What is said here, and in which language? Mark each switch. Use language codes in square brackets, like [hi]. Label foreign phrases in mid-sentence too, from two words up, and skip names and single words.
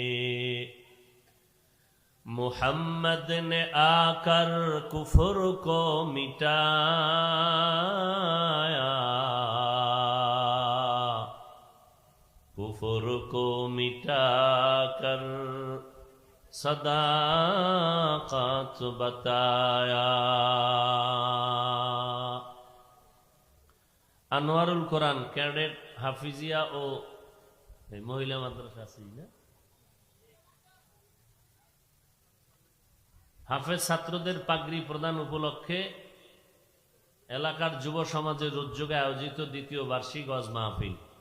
[ur] محمد نے آ کر کفر کو مٹایا کفر کو مٹا کر صداقت بتایا [bn] আনোয়ারুল কোরআন ক্যাডেট হাফিজিয়া ও মহিলা মাদ্রাসা আছে না হাফেজ ছাত্রদের পাগড়ি প্রদান উপলক্ষে এলাকার যুব সমাজের উদ্যোগে আয়োজিত দ্বিতীয় বার্ষিক ওয়াজ মাহফিল